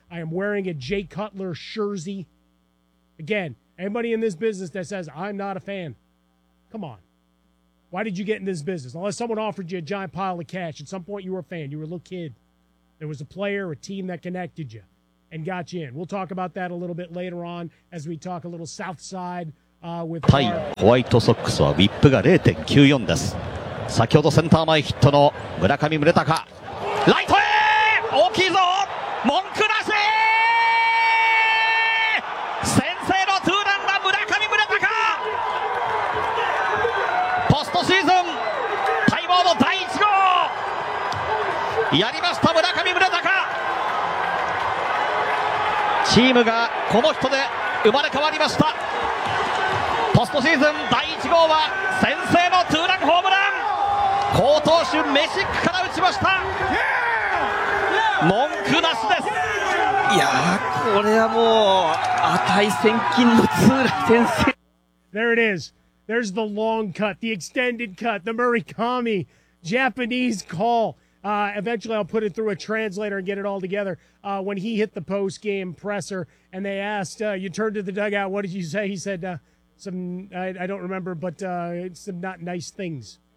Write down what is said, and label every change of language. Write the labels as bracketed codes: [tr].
[en] I am wearing a Jay Cutler jersey. Again, anybody in this business that says, I'm not a fan, come on. Why did you get in this business? Unless someone offered you a giant pile of cash. At some point, you were a fan. You were a little kid. There was a player, a team that connected you. and got you in. We'll talk about that a little bit later on as we talk a little South Side with [ja] our... 対ホワイトソックスはウィップが 0.94 です。先ほどセンター前ヒットの村上宗隆。ライトへ大きいぞ文句なし先制のツーランは村上宗隆ポストシーズン待望の第1号やりました村上宗隆チームがこの人で生まれ変わりましたポストシーズン第1号は先制のツーランホームラン好投手メシックから打ちました文句なしですいやこれはもう値千金のツーラン先制 [en] There it is. There's the long cut, the extended cut, the Murakami Japanese call. Eventually I'll put it through a translator and get it all together. When he hit the post game presser and they asked, you turned to the dugout, what did you say? He said, some not nice things.